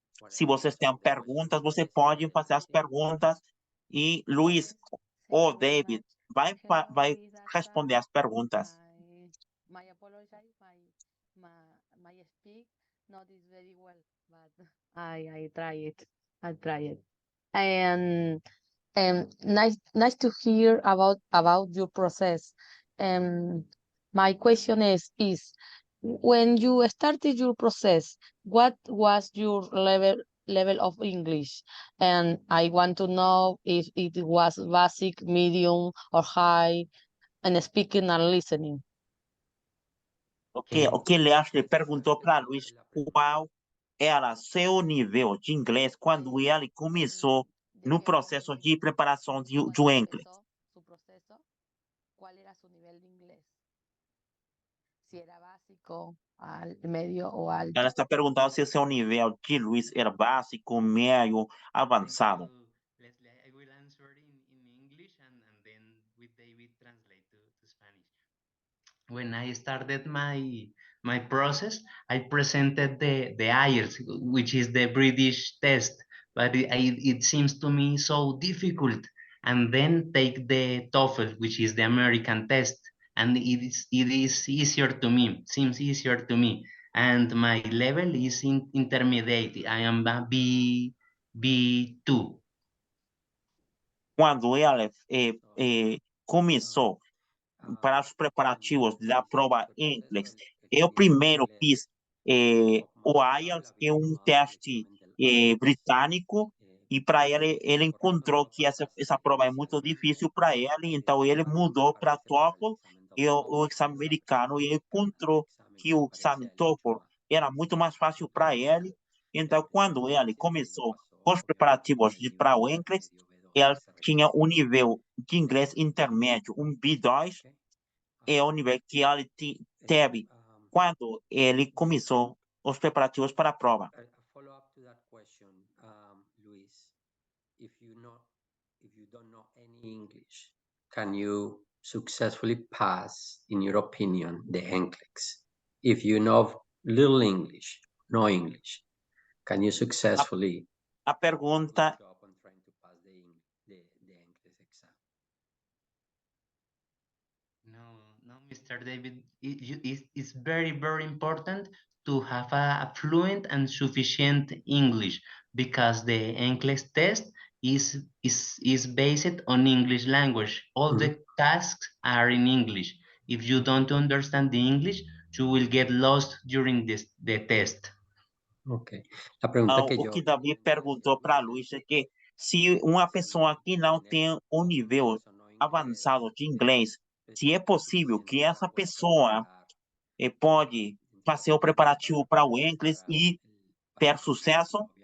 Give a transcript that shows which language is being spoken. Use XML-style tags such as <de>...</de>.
<pt>Se vocês têm perguntas, você pode fazer as perguntas e Luiz ou David vai responder as perguntas.</pt> <en>My apologize, my speak not is very well, but I try it. I try it. And nice to hear about your process. My question is when you started your process, what was your level of English? And I want to know if it was basic, medium, or high, and speaking and listening.</en> <pt>O que Nash perguntou para Luiz qual era seu nível de inglês quando ele começou no processo de preparação do NCLEX.</pt> <es>Su proceso, ¿cuál era su nivel de inglés? Si era básico, al medio o alto.</es> <pt>Ela está perguntando se seu nível de Luiz era básico, médio, avançado.</pt> <en>Leslie, I will answer in English and then with David translate to Spanish. When I started my process, I presented the IELTS, which is the British test, but it seems to me so difficult. And then take the TOEFL, which is the American test, and it is easier to me, seems easier to me. And my level is intermediate. I am a B2.</en> <pt>Quando ela começou para os preparativos da prova NCLEX, eu primeiro fiz o IELTS, que é um teste britânico, e para ele encontrou que essa prova é muito difícil para ele, então ele mudou para TOEFL e o exame americano, e encontrou que o exame TOEFL era muito mais fácil para ele. Então, quando ele começou com os preparativos para o NCLEX, ele tinha um nível de inglês intermédio, um B2, é o nível que ele teve quando ele começou os preparativos para a prova.</pt> <en>A follow-up to that question, Luis, if you don't know any English, can you successfully pass, in your opinion, the NCLEX? If you know little English, no English, can you successfully</en> <pt>A pergunta</pt> <en>job on trying to pass the NCLEX exam? No, Mr. David, it's very, very important to have a fluent and sufficient English, because the NCLEX test is based on English language. All the tasks are in English. If you don't understand the English, you will get lost during the test.</en> <es>Ok. La pregunta que o yo...</es> <pt>que Davi perguntou para Luiz é que se uma pessoa que não tem um nível avançado de inglês, se é possível que essa pessoa pode fazer o preparativo para o inglês e ter sucesso.</pt>